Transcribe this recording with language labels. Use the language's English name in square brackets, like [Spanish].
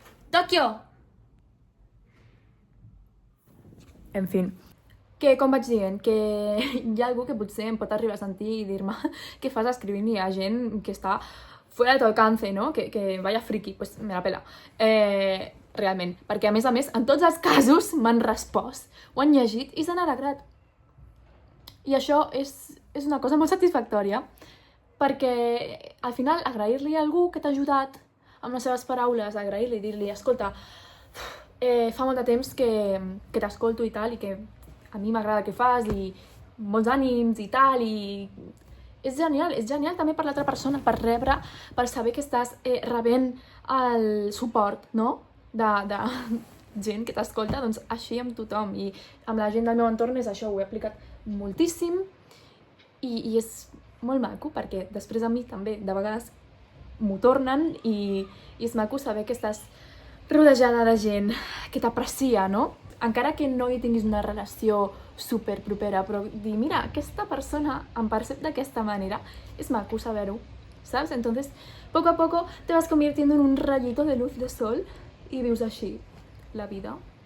[Catalan] Tòquio! En fi, que com vaig dient, que hi ha algú que potser em pot arribar a sentir i dir-me què fas escrivint-hi a gent que està [Spanish] fuera de tu alcance, [Catalan] no? [Spanish] Que vaya friki, pues me la pela. [Catalan] Realment, perquè a més, en tots els casos m'han respost, ho han llegit i s'han alegrat. I això és una cosa molt satisfactòria, perquè al final agrair-li a algú que t'ha ajudat amb les seves paraules, agrair-li i dir-li, escolta, fa molt de temps que t'escolto i tal, i que a mi m'agrada que fas, i molts ànims i tal, i és genial també per l'altra persona, per rebre, per saber que estàs rebent el suport, no?, de gent que t'escolta, doncs així amb tothom, i amb la gent del meu entorn és això, ho he aplicat moltíssim, i és molt maco, perquè després a mi també de vegades m'ho tornen, i és maco saber que estàs rodejada de gent que t'aprecia, no? Encara que no hi tinguis una relació super propera, però dir, mira, aquesta persona em percep d'aquesta manera, és maco saber-ho, [Spanish] ¿sabes? Entonces, poco a poco te vas convirtiendo en un rayito de luz de sol [Catalan] i vius així la vida.